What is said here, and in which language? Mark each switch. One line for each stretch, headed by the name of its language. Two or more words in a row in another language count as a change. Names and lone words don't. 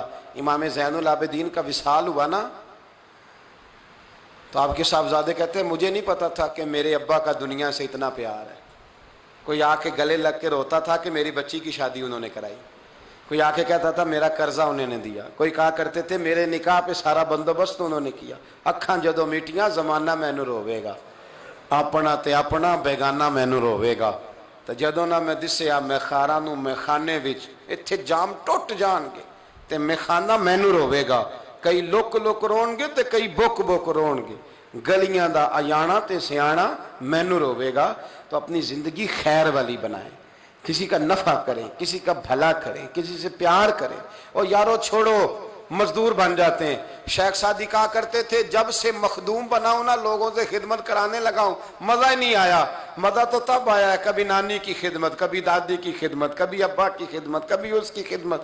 Urdu: امام زین العابدین کا وصال ہوا نا، تو آپ کے صاحبزادے کہتے ہیں مجھے نہیں پتا تھا کہ میرے ابا کا دنیا سے اتنا پیار ہے۔ کوئی آ کے گلے لگ کے روتا تھا کہ میری بچی کی شادی انہوں نے کرائی، کوئی آ کے کہتا تھا میرا قرضہ انہوں نے دیا، کوئی کہا کرتے تھے میرے نکاح پہ سارا بندوبست انہوں نے کیا۔
Punjabi: اکھاں جدوں میٹیاں زمانہ مینوں روے گا، اپنا تے اپنا بیگانہ مینوں روے گا، تے جدوں نہ میں دسیا میں خاراں نوں میں خانے وچ ایتھے جام ٹوٹ جان گے تے میں خانہ مینوں روے گا۔ کئی لک لک رون گے تے کئی بک بک رون گے، گلیاں دا ایانا تے سیانا مینوں روے گا۔
Urdu: تو اپنی زندگی خیر والی بنائیں، کسی کا نفع کریں، کسی کا بھلا کریں، کسی سے پیار کریں۔ اور یارو چھوڑو مزدور بن جاتے ہیں۔ شیخ سعدی کہا کرتے تھے جب سے مخدوم بناؤں نا، لوگوں سے خدمت کرانے لگاؤں، مزہ ہی نہیں آیا۔ مزہ تو تب آیا ہے کبھی نانی کی خدمت، کبھی دادی کی خدمت، کبھی ابا کی خدمت، کبھی اس کی خدمت۔